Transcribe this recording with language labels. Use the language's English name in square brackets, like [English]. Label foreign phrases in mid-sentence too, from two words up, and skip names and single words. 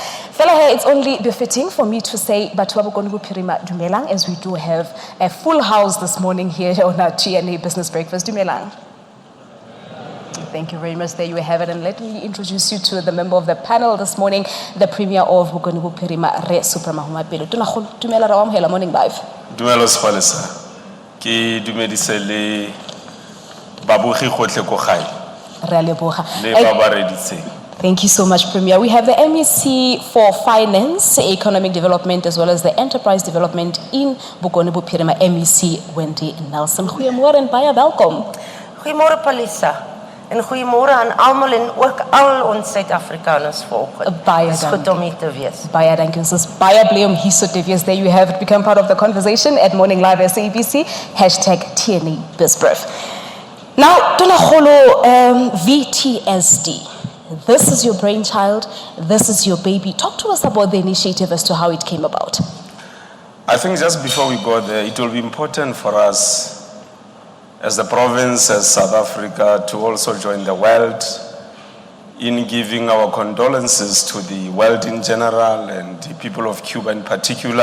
[English] Fella here, it's only befitting for me to say, [Tswana] Bophirima Dumelang, [English] as we do have a full house this morning here on our TNA Business Breakfast. Dumelang. Thank you very much. There you have it. And let me introduce you to the member of the panel this morning, the Premier of Bophirima, Supra Mahumapelo. [Tswana] Dumela Morning Live. Dumelos Palesa. Ki dumedise le babugi gotle ko gae le ba ba reditseng. [English] Thank you so much, Premier. We have the MEC for Finance, Economic Development, as well as the Enterprise Development in Bophirima, MEC Wendy Nelson. [Afrikaans] Goeiemôre en baie welkom. Goeiemôre Palesa. En goeiemôre aan almal en ook al ons Suid-Afrikaners vanoggend. Baie dankie. Goed om hier te wees. Baie dankie. Ons is baie bly om hier so te wees. [English] There you have it. Become part of the conversation at Morning Live SABC, hashtag TNA BizBrev. Now, Tonagolo, VTSD. This is your brainchild. This is your baby. Talk to us about the initiative as to how it came about. I think just before we go there, it will be important for us as the province, as South Africa, to also join the world in giving our condolences to the world in general and the people of Cuba in particular.